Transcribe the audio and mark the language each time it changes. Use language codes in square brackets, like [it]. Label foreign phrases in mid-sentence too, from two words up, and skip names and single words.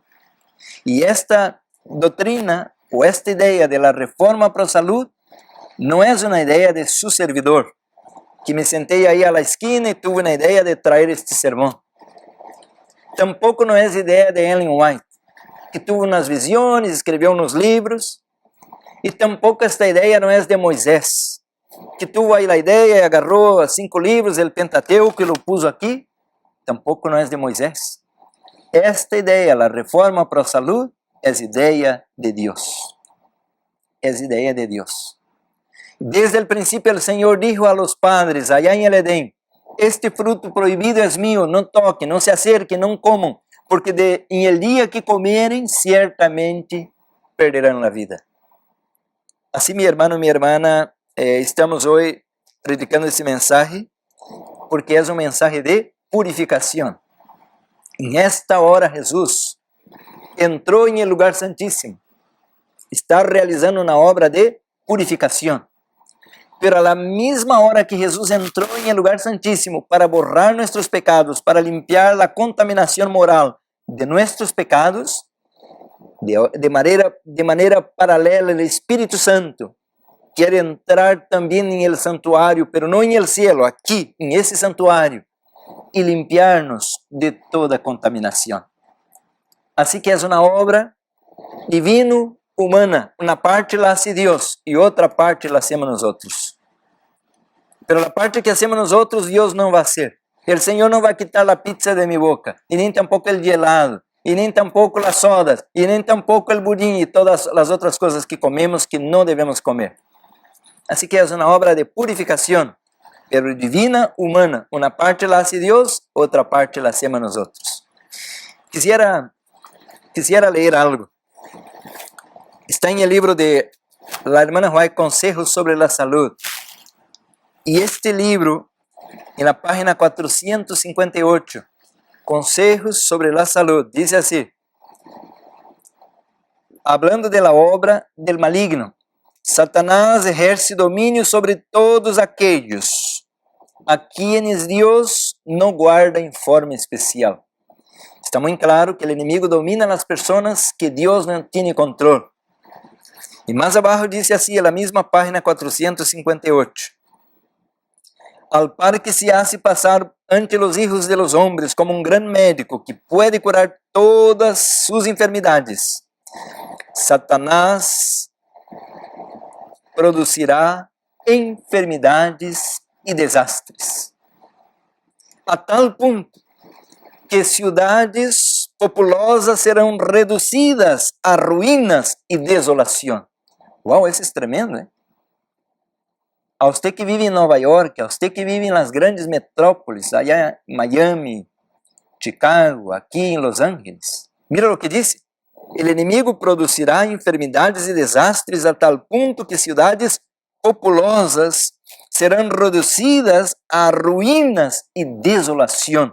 [es] Y esta doctrina o esta idea de la reforma pro salud no es una idea de su servidor, que me senté ahí a la esquina y tuve una idea de traer este sermón. Tampoco no es idea de Ellen White, que tuvo unas visiones, escribió unos libros. [pt] E tampouco esta ideia não é de Moisés, que tuvo aí a ideia e agarrou 5 livros, o Pentateuco, e [es] lo puso [pt] aqui. Tampouco não é de Moisés. Esta ideia, a reforma para a saúde, é ideia de Deus. É ideia de Deus. Desde o princípio, o Senhor [es] dijo a los padres, allá [pt] em el Edén: este fruto proibido é mío, não toquem, não se acerquem, não comam, porque em el dia que comerem, certamente perderão a vida. Assim, meu irmão, minha irmã, estamos hoje predicando esse mensagem porque é mensagem de purificação. Em esta hora, Jesus entrou em el lugar santíssimo, está realizando uma obra de purificação. [es] Pero a la misma hora [pt] que Jesus entrou em el lugar santíssimo para borrar nossos pecados, para limpiar a contaminação moral de nossos pecados, de maneira paralela, o Espírito Santo quer entrar também em el santuário, pero não em el cielo, aqui, em esse santuário, e limpiar-nos de toda contaminação. Assim que é uma obra divino-humana. Uma parte [es] la hace [pt] Deus e outra parte [es] la hacemos nosotros. [pt] Pero a parte [es] que hacemos nosotros, [pt] Deus não vai hacer. O Senhor não vai quitar a pizza de minha boca, e nem tampouco o gelado, e nem tampouco as sodas, e nem tampouco o budín e todas as outras coisas que comemos que não devemos comer. Assim que é uma obra de purificação, pero divina, humana. Uma parte [es] la hace [pt] Deus, outra parte [es] la hacemos nosotros. [pt] Quisiera ler algo. Está em el livro [es] de la hermana [pt] White, Consejos sobre la Salud. E este livro, em la página 458, Consejos sobre la Salud, diz assim: [es] hablando de la obra del maligno, Satanás ejerce dominio sobre todos aquellos a quienes [pt] Deus não guarda em [es] forma especial. [pt] Está muito claro que o inimigo domina as pessoas que Deus não tem controle. E mais abaixo diz assim, na mesma página 458: [es] al par que se hace pasar ante los hijos de los hombres como un gran médico que puede curar todas sus enfermedades, Satanás [pt] producirá enfermidades e desastres, a tal ponto que cidades populosas serão reduzidas a ruínas e desolação. Uau, isso é tremendo, hein? A você que vive em Nova York, a você que vive em las grandes metrópoles, allá em Miami, Chicago, aqui em Los Angeles, mira o que disse: o inimigo produzirá enfermidades e desastres a tal ponto que cidades populosas serão reduzidas a ruínas e desolação.